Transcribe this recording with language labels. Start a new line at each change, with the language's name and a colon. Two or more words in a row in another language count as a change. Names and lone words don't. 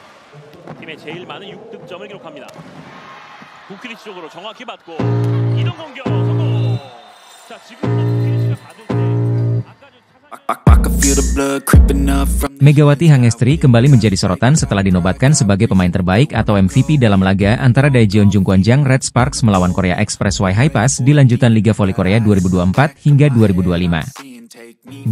Korean: 팀의 제일 많은 6득점을 기록합니다. 부키리치 쪽으로 정확히 받고 이동 공격 성공. 자, 지금도 부키리치가 받을 때
Indonesian: Megawati Hangestri kembali menjadi sorotan setelah dinobatkan sebagai pemain terbaik atau MVP dalam laga antara Daejeon Jungkwanjang Red Sparks melawan Korea Express Y High-Pass di lanjutan Liga Voli Korea 2024 hingga 2025.